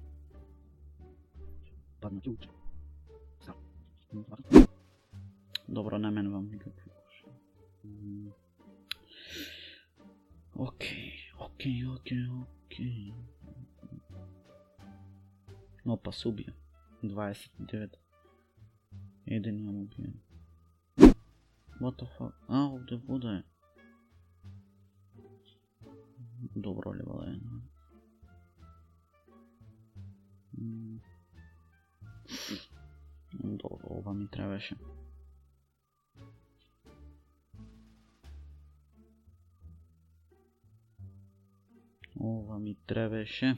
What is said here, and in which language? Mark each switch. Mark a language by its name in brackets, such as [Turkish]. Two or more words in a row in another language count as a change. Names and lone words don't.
[Macedonian] Добро, не менувам никакви коши. Окей. Опа, се убија. 29. Еден имам убиен. [English] What the fuck? [Macedonian] Овде вода е. Добро ли вода е? Добро, ова ми требаше. Ова ми требеше.